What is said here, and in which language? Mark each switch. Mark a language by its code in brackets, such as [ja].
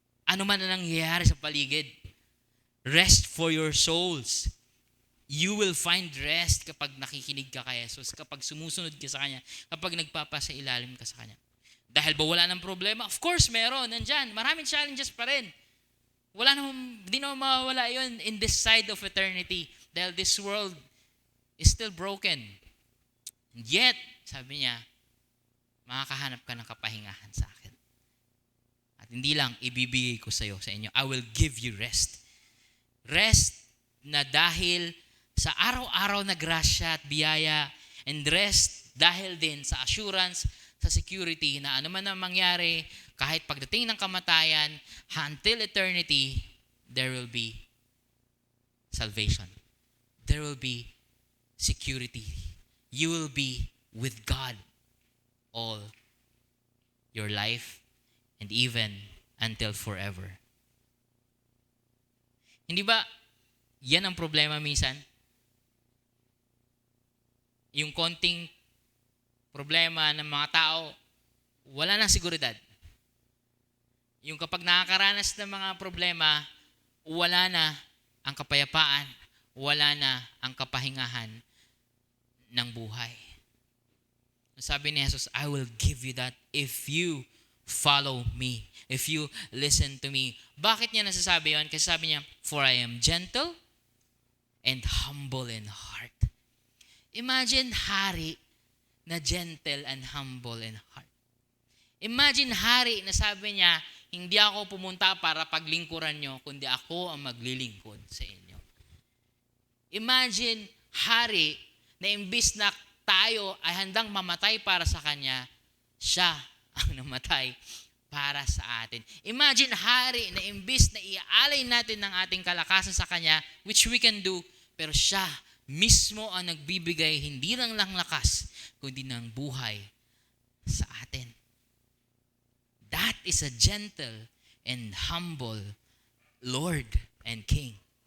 [tl] Ano man na nangyayari sa paligid. [en] Rest for your souls. You will find rest [tl] kapag nakikinig ka kay Jesus, kapag sumusunod ka sa Kanya, kapag nagpapasailalim ka sa Kanya. Dahil ba wala ng problema? [en] Of course, [tl] meron. Nandyan. Maraming challenges pa rin. Di naman mawawala yun [en] in this side of eternity. [tl] Dahil [en] this world is still broken. And yet, [tl] sabi niya, makakahanap ka ng kapahingahan sa akin. At hindi lang, ibibigay ko sa inyo. [en] I will give you rest. [tl] Rest na dahil sa araw-araw na grasya at biyaya, and rest dahil din sa assurance, sa security na ano man ang mangyari, kahit pagdating ng kamatayan, [en] until eternity, there will be salvation. There will be security. You will be with God all your life, and even until forever. [tl] Hindi ba yan ang problema minsan? Yung konting problema ng mga tao, wala nang seguridad. Yung kapag nakakaranas ng mga problema, wala na ang kapayapaan, wala na ang kapahingahan ng buhay. Sabi ni Jesus, [en] I will give you that if you follow me, if you listen to me. [tl] Bakit niya nasasabi yun? Kasi sabi niya, [en] for I am gentle and humble in heart. Imagine [tl] hari na [en] gentle and humble in heart. [tl] Imagine hari na sabi niya, hindi ako pumunta para paglingkuran nyo, kundi ako ang maglilingkod sa inyo. Imagine hari na imbis na tayo ay handang mamatay para sa kanya, siya ang namatay para sa atin. Imagine hari na imbis na iaalay natin ng ating kalakasan sa kanya, [en] which we can do, [tl] pero siya mismo ang nagbibigay hindi lang lakas, kundi ng buhay sa atin. [en] That is a gentle and humble Lord and King.